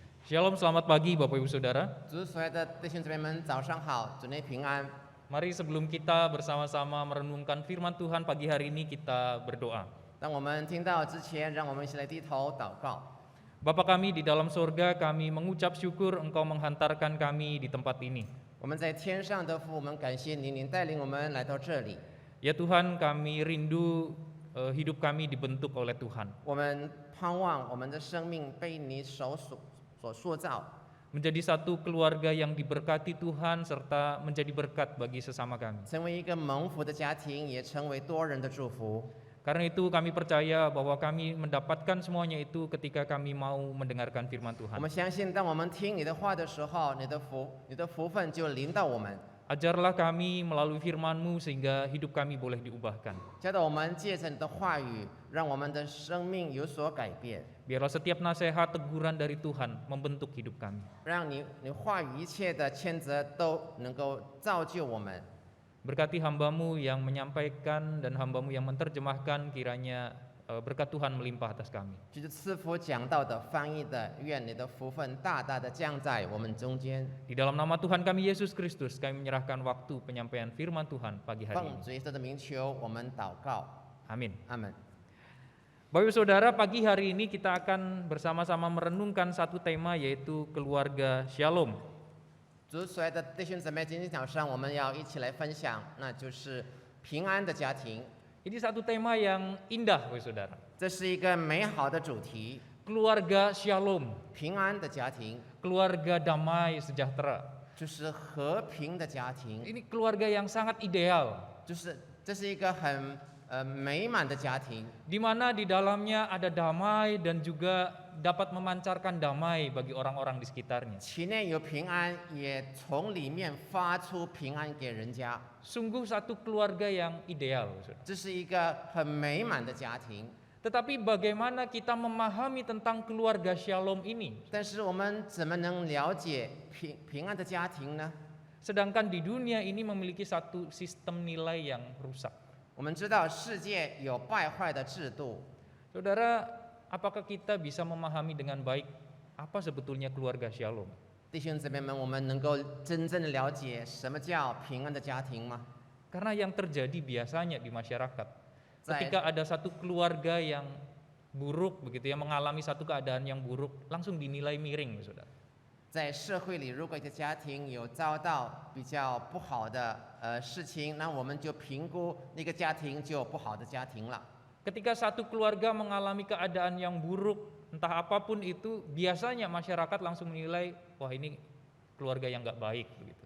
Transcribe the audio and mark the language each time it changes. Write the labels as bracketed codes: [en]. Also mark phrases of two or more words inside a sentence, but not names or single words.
[id] Shalom, selamat pagi Bapak Ibu Saudara. [zh] 主所爱的弟兄姊妹们，早上好，主内平安。 [id] Mari sebelum kita bersama-sama merenungkan firman Tuhan pagi hari ini kita berdoa. [zh] 当我们听到之前，让我们一起来低头祷告。 [id] Bapa kami di dalam sorga, kami mengucap syukur Engkau menghantarkan kami di tempat ini. [zh] 我们在天上的父，我们感谢您，您带领我们来到这里。 [id] Ya Tuhan, kami rindu hidup kami dibentuk oleh Tuhan. [zh] 我们盼望我们的生命被你所塑造， [id] Menjadi satu keluarga yang diberkati Tuhan serta menjadi berkat bagi sesama kami. [zh] 成为一个蒙福的家庭，也成为多人的祝福。 [id] Karena itu kami percaya bahwa kami mendapatkan semuanya itu ketika kami mau mendengarkan firman [zh] 我 [id] Tuhan. [zh] 们相信，当我们听你的话的时候，你的福分就临到我们。 [id] Ajarlah kami melalui firman-Mu sehingga hidup kami boleh diubahkan. [zh] 教导我们借着你的话语，让我们的生命有所改变， [id] Biarlah setiap nasihat teguran dari Tuhan membentuk hidup kami. [zh] 让你话语一切的谴责都能够造就我们。 [id] Berkati hamba-Mu yang menyampaikan dan hamba-Mu yang menerjemahkan, kiranya berkat Tuhan melimpah atas kami. [zh] 就是赐福讲道的、翻译的，愿你的福分大大的降在我们中间。 [id] Di dalam nama Tuhan kami Yesus Kristus, kami menyerahkan waktu penyampaian firman Tuhan pagi hari [zh] 奉 [id] ini. [zh] 主耶稣的名求，我们祷告， [id] Amin. [zh] 阿门。 [id] Bapak Ibu Saudara, pagi hari ini kita akan bersama-sama merenungkan satu tema, yaitu keluarga Shalom. [zh] 主所爱的弟兄姊妹，今天早上我们要一起来分享，那就是平安的家庭。 [id] Ini satu tema yang indah, Bapak Ibu Saudara. [zh] 这是一个美好的主题， [id] Keluarga Shalom, [zh] 平安的家庭 [id] keluarga damai sejahtera. [zh] 就是和平的家庭， [id] Ini keluarga yang sangat ideal, [zh] 这是一个很美满的家庭， [id] di mana di dalamnya ada damai dan juga dapat memancarkan damai bagi orang-orang di sekitarnya. [zh] 其内有平安，也从里面发出平安给人家。 [id] Sungguh satu keluarga yang ideal, saudara. [zh] 这是一个很美满的家庭。 [id] Tetapi bagaimana kita memahami tentang keluarga Shalom ini? [zh] 但是我们怎么能了解平安的家庭呢？ [id] Sedangkan di dunia ini memiliki satu sistem nilai yang rusak. [zh] 我们知道世界有败坏的制度， [id] Saudara, apakah kita bisa memahami dengan baik apa sebetulnya keluarga Shalom? [zh] 弟兄姊妹们，我们能够真正的了解什么叫平安的家庭吗？ [id] Karena yang terjadi biasanya di masyarakat, Saya- ketika ada satu keluarga yang buruk begitu ya, mengalami satu keadaan yang buruk, langsung dinilai miring, saudara. [zh] 在社会里，如果一个家庭有遭到比较不好的事情，那我们就评估那个家庭就不好的家庭了。 [id] Ketika satu keluarga mengalami keadaan yang buruk, entah apapun itu, biasanya masyarakat langsung menilai, wah ini keluarga yang nggak baik begitu.